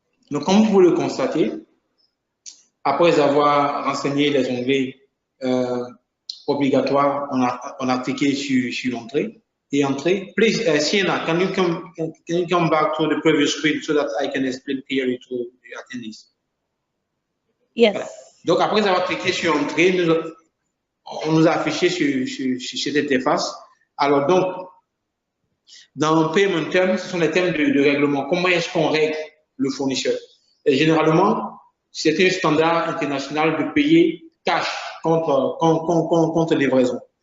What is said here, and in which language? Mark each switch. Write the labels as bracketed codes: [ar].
[fr] Donc, comme vous pouvez le constater, après avoir renseigné les onglets obligatoires, on a cliqué sur l'entrée. Et entrée, [en] please, Sienna, can you come back to the previous screen so that I can explain clearly to the attendees? Yes. [fr] Voilà. Donc, après avoir cliqué sur entrée, on nous a affiché sur cette interface. Alors, donc, dans Payment Terms, ce sont les termes de règlement. Comment est-ce qu'on règle le fournisseur? Et généralement, c'est un standard international de payer cash contre livraison.